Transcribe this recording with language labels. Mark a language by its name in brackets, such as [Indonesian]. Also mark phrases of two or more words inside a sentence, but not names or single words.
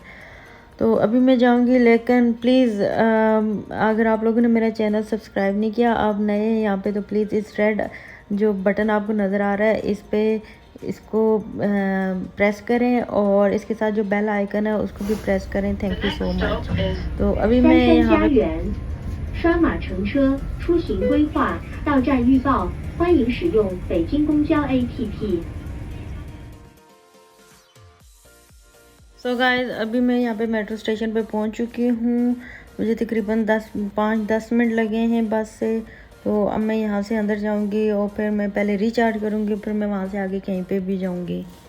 [Hindi] तो अभी मैं जाऊंगी, लेकिन प्लीज़ अगर आप लोगों ने मेरा [English] channel subscribe [Hindi] नहीं किया, आप नए हैं यहाँ पे, तो प्लीज़ इस रेड जो बटन आपको नज़र आ रहा है इस पे इसको प्रेस करें और इसके साथ जो [English] bell icon [Hindi] है उसको भी प्रेस करें। [English] thank you so much. [Hindi] तो अभी मैं यहाँ पे [Chinese] 刷码乘车，出行规划，到站预报，欢迎使用北京公交 APP。 [English] so guys, [Hindi] अभी मैं यहाँ पे [English] metro station [Hindi] पे पहुँच चुकी हूँ। मुझे तकरीबन 5-10 मिनट लगे हैं बस से। तो अब मैं यहाँ से अंदर जाऊँगी और फिर मैं पहले रिचार्ज करूँगी, फिर मैं वहाँ से आगे कहीं पे भी जाऊँगी।